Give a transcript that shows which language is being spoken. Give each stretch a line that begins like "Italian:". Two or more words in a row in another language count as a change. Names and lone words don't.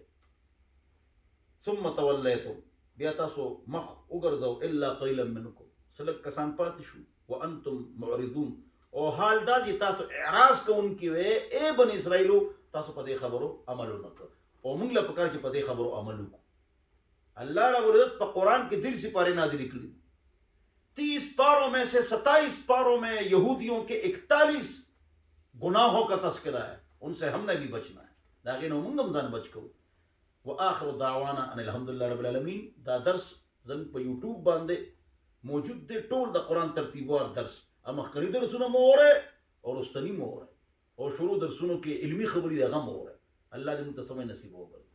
Arabic: ثم تولیتم،
Pashto: بیا تاسو مخ وګرځو
Arabic: الا قليلا منکم،
Pashto: سلک کسان پاتې شو.
Arabic: وانتم معرضون،
Pashto: او حال دا چې تاسو اعراض کوونکي وې. اے بنی اسرائیلو، تاسو په دې خبرو عمل نه کړ، او موږ له پکار چې په دې خبرو عمل وکړو. اللہ رب العزت په قرآن کې 10 سپارے نازل کړي،
Urdu: 30 پاروں میں سے 27 پاروں میں یہودیوں کے 41 گناہوں کا تذکرہ ہے. ان سے ہم نے بھی بچنا ہے،
Pashto: داغه نو موږ هم ځان بچ کوو.
Arabic: واخر دعوانا ان الحمدلله رب العالمین.
Pashto: دا درس زنګ په یوټیوب باندې موجود دی، ټول د قرآن ترتیبوار درس. مخکنی درسونه مو اوره او رستنی مو اوره، او شروع درسونو کې علمی خبرې دغه مو اوره. الله دې متسمه نصیب وکړي.